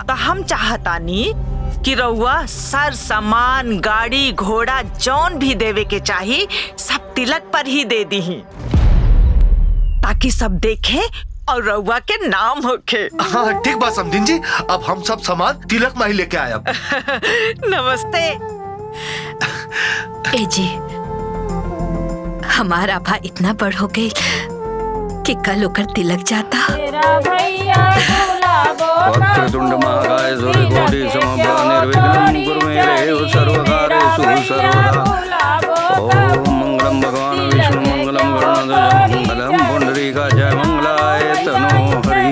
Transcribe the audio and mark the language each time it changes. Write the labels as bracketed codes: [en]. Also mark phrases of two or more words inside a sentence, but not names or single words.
[bho] तो हम चाहतानी कि रउआ सर सामान गाड़ी घोड़ा जौन भी देवे के चाही सब तिलक पर ही दे दी, ताकि सब देखे और रउआ के नाम होखे। हाँ ठीक बात समधिन जी, अब हम सब सामान तिलक में ही लेके आए। नमस्ते। ए जी, हमारा भा इतना बड़ हो गई कि कल होकर तिलक जाता। [sa] वक्रतुंड महाकाय सूर्यकोटि समप्रभ निर्विघ्नं कुरु मे देव सर्वकार्येषु सर्वदा। ओम मंगलम भगवान विष्णु मंगलम गरुड़ध्वज मंगलम पुंडरीकाय मंगलाय तनो हरि।